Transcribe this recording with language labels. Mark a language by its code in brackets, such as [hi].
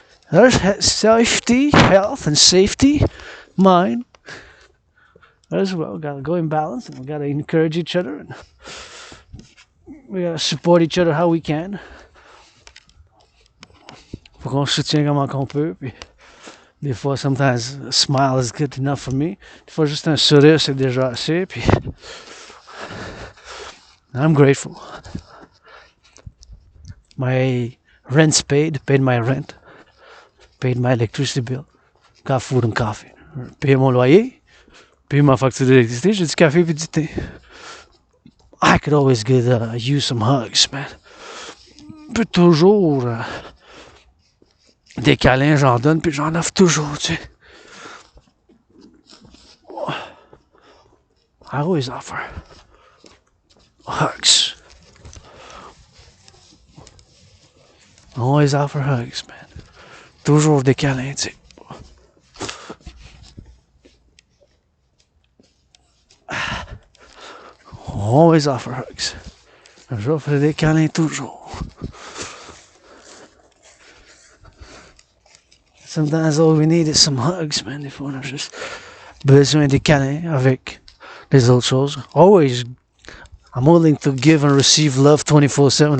[en] There's safety, health, and safety, mine. As well, we gotta go in balance, and we gotta encourage each other, and we gotta support each other how we can. [fr] Faut qu'on se soutienne comment qu'on peut, puis des fois, [en] sometimes a smile is good enough for me. [fr] Des fois, juste un sourire, c'est déjà assez, puis [en] I'm grateful. My rent's paid my rent, paid my electricity bill, got food and coffee. [fr] Payé mon loyer, payé ma facture d'électricité, j'ai du café et du thé. [en] I could always use some hugs, man. [fr] Je peux toujours des câlins, j'en donne, puis j'en offre toujours, tu sais. [en] I always offer hugs. Always offer hugs, man. [fr] Toujours des câlins, tu sais. [en] Always offer hugs. [fr] J'offre des câlins toujours. [en] Sometimes all we need is some hugs, man. [fr] Des fois, on a juste besoin des câlins avec les autres choses. [en] Always, I'm willing to give and receive love 24/7.